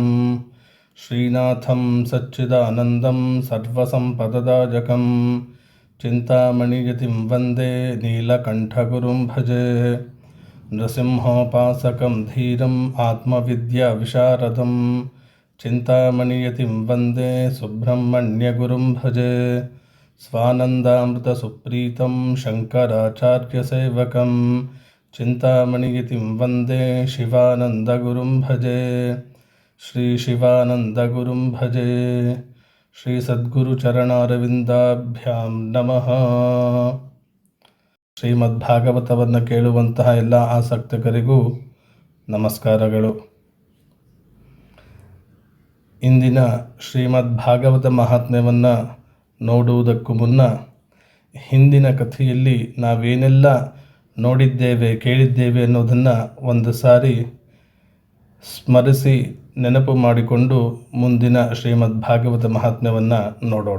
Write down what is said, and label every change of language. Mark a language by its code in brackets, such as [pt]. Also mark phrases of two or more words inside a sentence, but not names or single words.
[sa] श्रीनाथं सच्चिदानन्दं सर्वसम्पददायकं चिन्तामणियतिं वन्दे नीलकण्ठगुरुं भजे नृसिंहोपासकं धीरं आत्मविद्याविशारदं चिन्तामणियतिं वन्दे सुब्रह्मण्यगुरुं भजे स्वानन्दामृतसुप्रीतं शङ्कराचार्यसेवकं चिन्तामणियतिं वन्दे शिवानन्दगुरुं भजे श्रीशिवानन्दगुरुं भजे श्रीसद्गुरुचरणारविन्दाभ्यां नमः. [kn] ಶ್ರೀಮದ್ಭಾಗವತವನ್ನು ಕೇಳುವಂತಹ ಎಲ್ಲ ಆಸಕ್ತಕರಿಗೂ ನಮಸ್ಕಾರಗಳು. ಇಂದಿನ ಶ್ರೀಮದ್ಭಾಗವತ ಮಹಾತ್ಮ್ಯವನ್ನು ನೋಡುವುದಕ್ಕೂ ಮುನ್ನ ಹಿಂದಿನ ಕಥೆಯಲ್ಲಿ ನಾವೇನೆಲ್ಲ ನೋಡಿದ್ದೇವೆ ಕೇಳಿದ್ದೇವೆ ಅನ್ನೋದನ್ನು ಒಂದು ಸಾರಿ ಸ್ಮರಿಸಿ ನೆನಪು ಮಾಡಿಕೊಂಡು ಮುಂದಿನ ಶ್ರೀಮದ್ ಭಾಗವತ ಮಹಾತ್ಮ್ಯವನ್ನು ನೋಡೋಣ.